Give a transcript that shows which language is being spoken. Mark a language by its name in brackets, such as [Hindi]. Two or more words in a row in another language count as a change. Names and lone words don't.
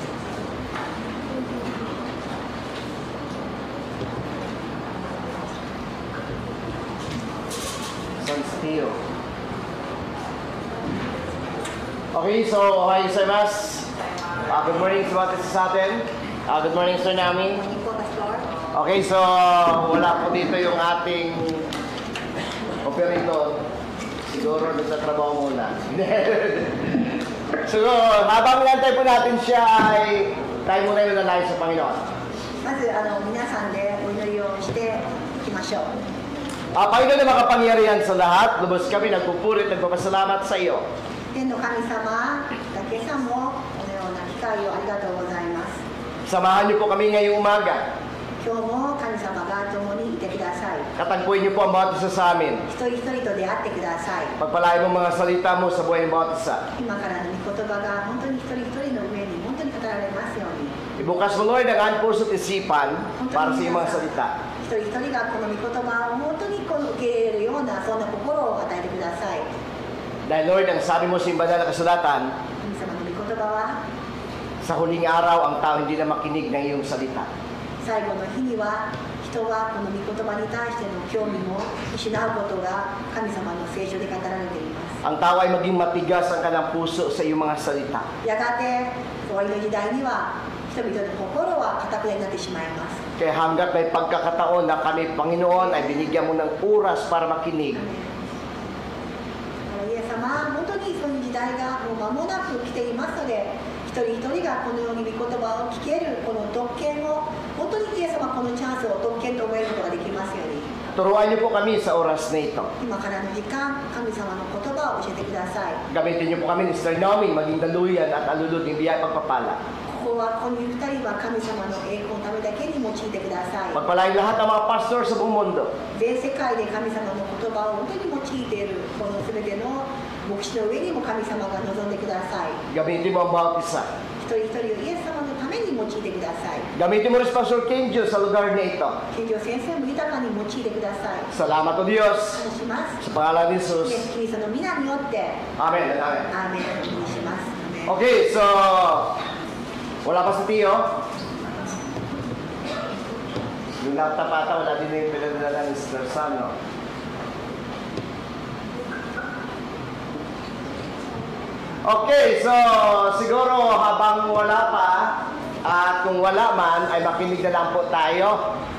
[English] Son Steel. Okay, so [Japanese] はいございます. [English] Good morning [Filipino] sa mga sa atin. [English] Good morning, [Filipino] Sir Nami. Okay, so wala po dito yung ating operator. Siguro nagtatrabaho muna. So, habang nantay po natin siya ay tayo muna yung nalayo sa Panginoon. [Japanese] まず皆さんでお祈りをしていきましょう。 [Filipino] Panginoon na makapangyarihan sa lahat, lubos kami nagpupurit, nagpapasalamat sa iyo. [Japanese] 天の神様、今朝もこのような機会をありがとうございます。 [Filipino] Samahan niyo po kami ngayong umaga. [Japanese] 今日も神様が共にいてください。 [Filipino] Katagpuin niyo po ang bawat isa sa amin. [Japanese] 一人一人と出会ってください。 [Filipino] Pagpalain mo mga salita mo sa buhay ng bawat isa. [Japanese] 今からの御言葉が本当に一人一人の上に本当に語られますように。 [Filipino] Ibukas mo, Lord, ang aking puso at isipan para sa iyong mga salita. [Japanese] 一人一人がこの御言葉を本当にこう受け入れるようなそんな心を与えてください。 [Filipino] Dahil, Lord, ang sabi mo sa iyong banal na kasulatan, [Japanese] 神様の御言葉は [Filipino] sa huling araw, ang tao hindi na makinig ng iyong salita. [Japanese] 最後の日には人はこの御言葉に対しての興味も失うことが神様の聖書で語られています。 [Filipino] Ang tao ay maging matigas ang kanyang puso sa iyong mga salita. [Japanese] やがて終わりの時代には人々の心は堅くなになってしまいます。 [Filipino] Kaya hanggat may pagkakataon na kami, Panginoon, ay binigyan mo ng oras para makinig. [Japanese] イエス様、本当にそういう時代がもう間もなく来ていますので、一人一人がこのように御言葉を聞けるこの特権を本当にイエス様このチャンスを特権と思えることができますように。 [Filipino] Turuan niyo po kami sa oras na ito. [Japanese] 今からの時間、神様の言葉を教えてください。 [Filipino] Gamitin niyo po kami ni Sister Naomi, maging daluyan at alulod ng biyaya pagpapala. [Japanese] ここはこの二人は神様の栄光のためだけに用いてください。 [Filipino] Pagpalain lahat ng mga pastor sa buong mundo. [Japanese] 全世界で神様の言葉を本当に用いているこの全ての牧師の上にも神様が望んでください。 [Filipino] Gamitin mo ang bawat isa. [Japanese] 一人一人をイエス様のために用いてください。 [Filipino] Gamitin mo rin si Pastor Kenjo sa lugar na ito. [Japanese] 健常先生も豊かに用いてください。 [Filipino] Salamat o Diyos [Japanese] 感謝します。 [Filipino] sa pangalan ni [Japanese] イエ Jesus. ス・キリストの皆によって Amen. Amen. アーメンとお願いします。アーメン [Filipino] Okay, so wala pa si Tio. Yung laptop ata, wala din yung pinadala ni Sister Sam, no? Okay, so siguro habang wala pa at kung wala man ay makinig na lang po tayo.